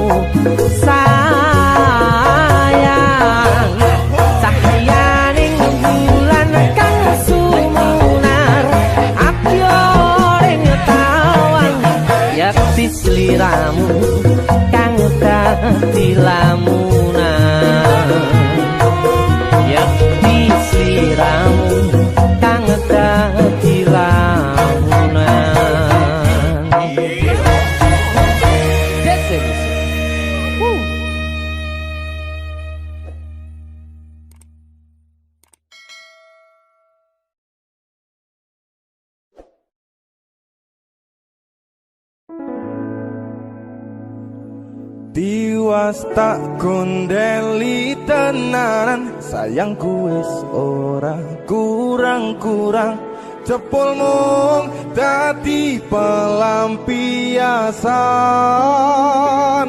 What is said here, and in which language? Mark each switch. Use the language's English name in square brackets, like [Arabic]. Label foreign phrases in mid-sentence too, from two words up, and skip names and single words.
[Javanese] sayang cahyaning bulan kang sumunar apyo ring tawang yakti sliramu kang dadi lamunan yakti sliramu kang dadi lamunan. [English] That's it. Woo. [Javanese] Tiwas tak kondeli tenanan sayangku wis ora kurang-kurang cepul mung dadi pelampiasan